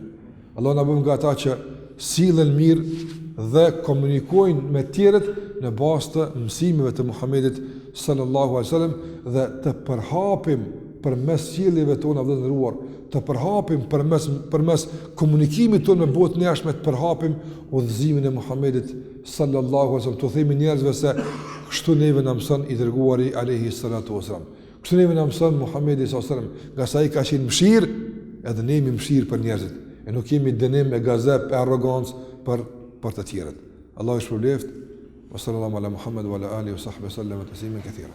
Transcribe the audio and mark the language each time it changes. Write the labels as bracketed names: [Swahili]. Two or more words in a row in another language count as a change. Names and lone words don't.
[Albanian] Allahu na bëf nga ata që sillen mirë dhe komunikojnë me të tjerët në bazë të mësimeve të Muhamedit [Arabic] صلى الله عليه وسلم, [Albanian] dhe të përhapim përmes sjelljeve tona të ndëruar, të përhapim përmes komunikimit tonë me botën e jashtme, të përhapim udhëzimin e Muhamedit [Arabic] صلى الله عليه وسلم, [Albanian] të themi njerëzve se kështu neve na mëson i dërguari [Arabic] عليه الصلاة والسلام. [Albanian] Kështu neve na mëson Muhamedi [Arabic] صلى الله عليه وسلم, [Albanian] nga sa ai ka qenë mëshirë, edhe ne jemi mëshirë për njerëzit. E nuk kemi dënim e gazep e arrogancë për të tjerët. Allahu shpëlbeft. [Arabic] وصلى الله على محمد وعلى آله وصحبه سلم تسليما كثيرا.